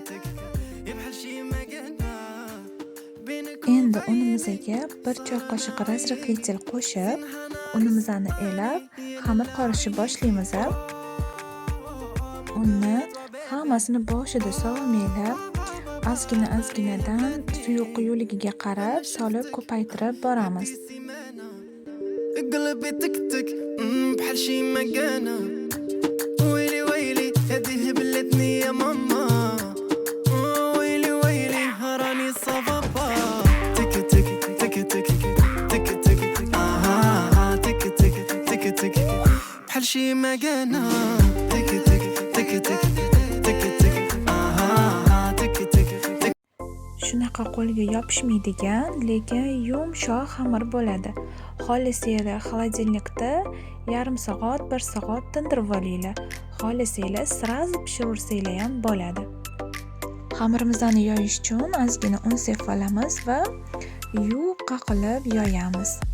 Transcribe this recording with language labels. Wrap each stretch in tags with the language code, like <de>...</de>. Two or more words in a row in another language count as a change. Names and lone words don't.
<uz>Endi unimizga 1 choy qoshiq razrafetil qo'shib, unimizni elab, xamir qorishib boshlaymiz. Unni hammasini boshida sovmaylab, ozgina-ozginadan suvi quyuligiga qarab solib ko'paytirib boramiz.</uz> <ar>قلبي تك بحال شي مكانة ويلي هذه هبلتني يا ماما ويلي هراني صافا تك تك تك تك تك تك آها تك تك تك تك بحال شي مكانة تك تك تك تك تك تك آها تك تك تك.</ar> <uz>Shunaqa qo'lga yopishmaydigan, lekin yumshoq xamir bo'ladi. Xohlasanglar xolodilnikda yarim soat, 1 soat tindirib olinglar. Xohlasanglar sразу pishirsanglar ham bo'ladi. Xamirimizni yoyish uchun ozgina un sepib olamiz va yuvib qaqilib yoyamiz.</uz>